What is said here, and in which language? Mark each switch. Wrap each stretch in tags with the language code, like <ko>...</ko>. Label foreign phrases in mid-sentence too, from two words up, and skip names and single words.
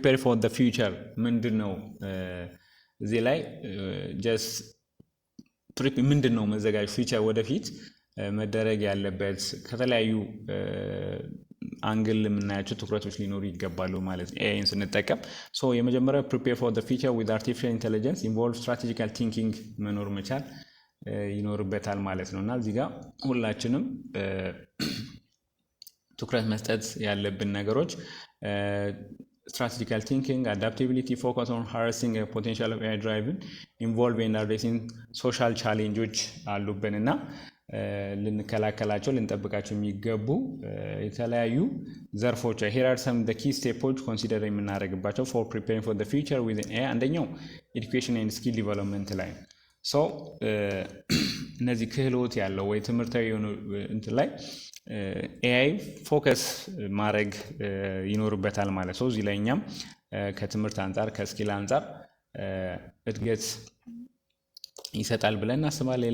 <en>the future</en> <am>ምንድን ነው እዚህ ላይ ጀስት ምንድን ነው መዘጋጅ ፊቸር ወደፊት መደረግ ያለበት ከተለያዩ አንግል የምናያቸው ትኩረቶች ሊኖሩ ይገባሉ ማለት ነው ኤአይን ስንጠቀም። ሶ የመጀመሪያው</am> <en>prepare for the future with artificial intelligence involve strategical thinking</en> <am>መኖር መቻል ይኖርበታል ማለት ነው። እና እዚህ ጋር ሁላችንም ትኩረት መስጠት ያለብን ነገሮች</am> <en>strategical thinking, adaptability, focus on harnessing a potential of AI driven, involve in addressing social challenges</en> <am>አሉብን እና ልንከላከላቸው ልንጠብቃቸው የሚገቡ የተለያዩ ዘርፎች</am> <en>here are some the key steps consider የምናደርግባቸው for preparing for the future within AI። አንደኛው education and skill development</en> <am>ላይ ሶ እነዚህ ክህሎት ያለው ወይ ትምህርታዊ የሆኑ እንትን ላይ</am> <en>AI focus</en> <am>ማድረግ ይኖርበታል ማለት ነው። እዚህ ላይ እኛም ከትምህርት አንጻር ከስኪል አንጻር እድገት ይሰጣል ብለን እናስባለን።</am>